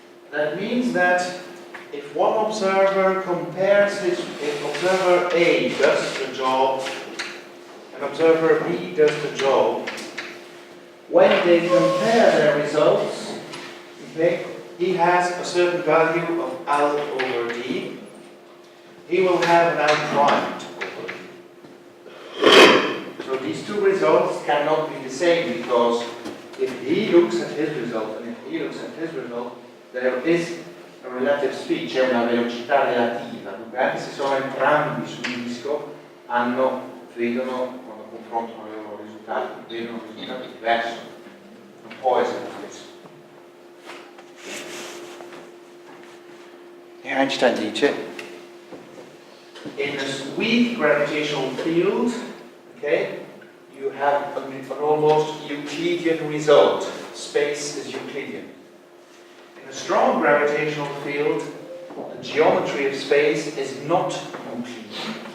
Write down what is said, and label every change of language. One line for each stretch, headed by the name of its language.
English: That means that if one observer compares if observer A does the job and observer B does the job, when they compare their results, okay, he has a certain value of L over D, he will have an L primed over D. So these two results cannot be the same because if he looks at his result and if he looks at his result, there is a relative speed,
Italian: c'è una velocità relativa, dunque anche se sono entrambi sul disco, vedono, quando confrontano i loro risultati, vedono un risultato diverso, non può essere lo stesso. E Einstein dice,
English: in a weak gravitational field, okay, you have an almost Euclidean result. Space is Euclidean. In a strong gravitational field, the geometry of space is not Euclidean.